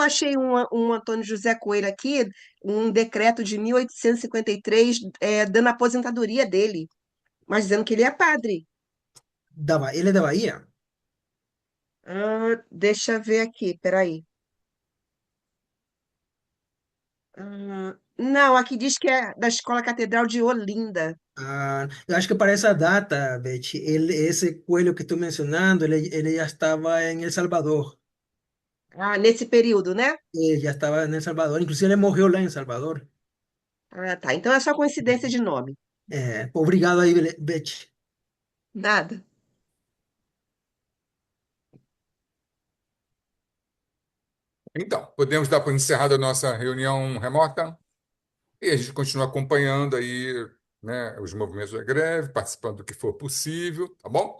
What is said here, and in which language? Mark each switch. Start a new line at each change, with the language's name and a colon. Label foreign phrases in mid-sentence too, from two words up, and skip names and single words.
Portuguese: eu achei um Antônio José Coelho aqui, um decreto de 1853, dando a aposentadoria dele, mas dizendo que ele é padre. Ele é da Bahia? Ah, deixa eu ver aqui, peraí. Não, aqui diz que é da Escola Catedral de Olinda.
Spanish: Eu acho que para esa data, Beth, ese coelho que estoy mencionando, él ya estaba en El Salvador.
Portuguese: Ah, nesse período, né?
Spanish: Ya estaba en El Salvador, inclusive él
Portuguese: morreu lá
Spanish: en Salvador.
Portuguese: Ah, tá. Então é só coincidência de nome. Obrigado aí, Beth. Nada. Então, podemos dar por encerrada a nossa reunião remota e a gente continua acompanhando aí, né, os movimentos da greve, participando do que for possível, tá bom?